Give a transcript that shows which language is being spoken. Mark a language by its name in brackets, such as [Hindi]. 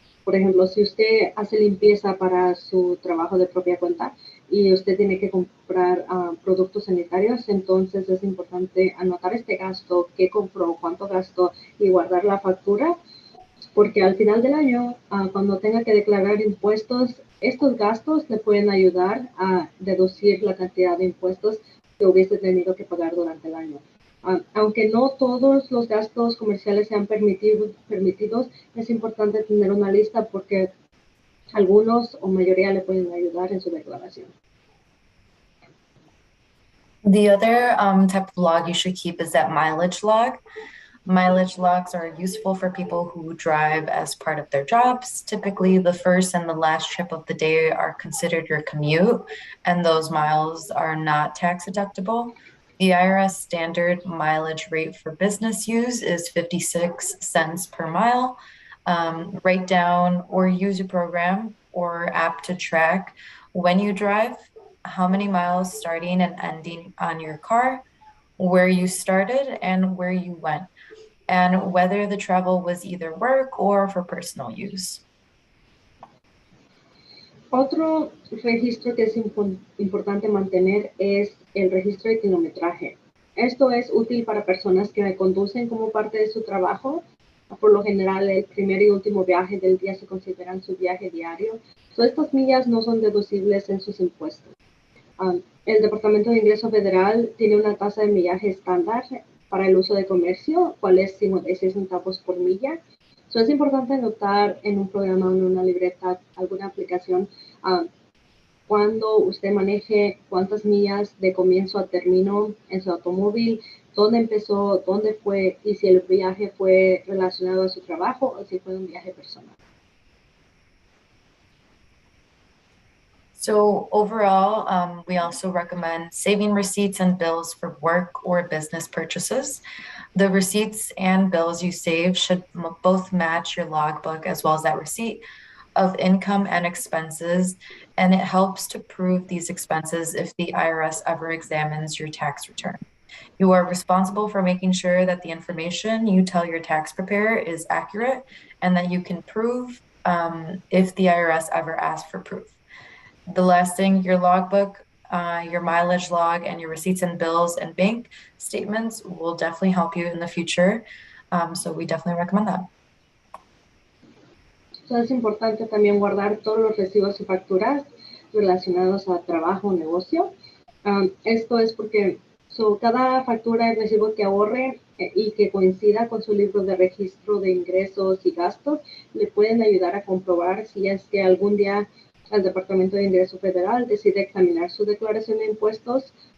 [Spanish] Por ejemplo, si usted hace limpieza para su trabajo de propia cuenta y usted tiene que comprar productos sanitarios, entonces es importante anotar este gasto, qué compró, cuánto gastó y guardar la factura, porque al final del año, cuando tenga que declarar impuestos, estos gastos le pueden ayudar a deducir la cantidad de impuestos que hubiese tenido que pagar durante el año. Aunque no todos los gastos comerciales sean permitidos, es importante tener una lista porque algunos o mayoría le pueden ayudar en su declaración. [English] The other type of log you should keep is that mileage log. Mileage logs are useful for people who drive as part of their jobs. Typically, the first and the last trip of the day are considered your commute, and those miles are not tax deductible. The IRS standard mileage rate for business use is 56 cents per mile. Write down or use a program or app to track when you drive, how many miles starting and ending on your car, where you started and where you went, and whether the travel was either work or for personal use. [Spanish] Otro registro que es importante mantener es el registro de kilometraje. Esto es útil para personas que conducen como parte de su trabajo. Por lo general, el primer y último viaje del día se consideran su viaje diario. Estas millas no son deducibles en sus impuestos. El Departamento de Ingreso Federal tiene una tasa de millaje estándar para el uso de comercio, cual es 56 centavos por milla. Es importante anotar en un programa o en una libreta, alguna aplicación, cuando usted maneje, cuántas millas de comienzo a término en su automóvil, dónde empezó, dónde fue y si el viaje fue relacionado a su trabajo o si fue un viaje personal. [English] So overall, we also recommend saving receipts and bills for work or business purchases. The receipts and bills you save should both match your logbook as well as that receipt of income and expenses, and it helps to prove these expenses if the IRS ever examines your tax return. You are responsible for making sure that the information you tell your tax preparer is accurate and that you can prove if the IRS ever asks for proof. The last thing, your logbook, your mileage log, and your receipts and bills and bank statements will definitely help you in the future. So we definitely recommend that. [Spanish] Entonces es importante también guardar todos los recibos y facturas relacionados a trabajo o negocio. Esto es porque cada factura y recibo que ahorre y que coincida con su libro de registro de ingresos y gastos le pueden ayudar a comprobar si es que algún día el Departamento de Ingreso Federal decide examinar su declaración de impuestos.